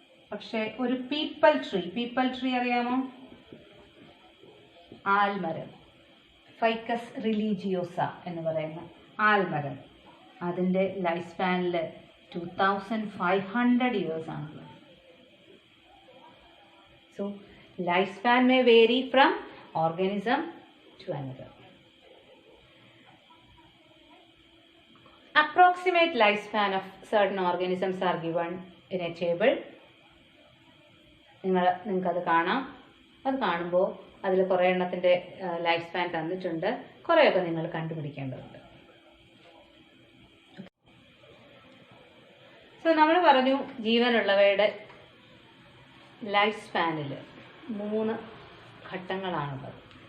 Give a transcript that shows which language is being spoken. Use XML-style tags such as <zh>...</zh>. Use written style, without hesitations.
<ml>പക്ഷേ ഒരു people tree അറിയാമോ? ആൽമരം, ഫൈക്കസ് റിലീജിയോസ എന്ന് പറയുന്ന ആൽമരം, അതിൻ്റെ ലൈഫ് സ്പാനിൽ 2500 years ആണുള്ളത്.</ml> <en>So, lifespan may vary from organism to another. Approximate lifespan of certain organisms are given in a table.</en> <ml>നിങ്ങൾക്കത് കാണാം. അത് കാണുമ്പോൾ അതിൽ കുറേ എണ്ണത്തിൻ്റെ ലൈഫ് സ്പാൻ തന്നിട്ടുണ്ട്. കുറേയൊക്കെ നിങ്ങൾ കണ്ടുപിടിക്കേണ്ടതുണ്ട്. സോ നമ്മൾ പറഞ്ഞു ജീവനുള്ളവയുടെ ലൈഫ് സ്പാനിൽ 3 ഘട്ടങ്ങളാണുള്ളത്.</ml>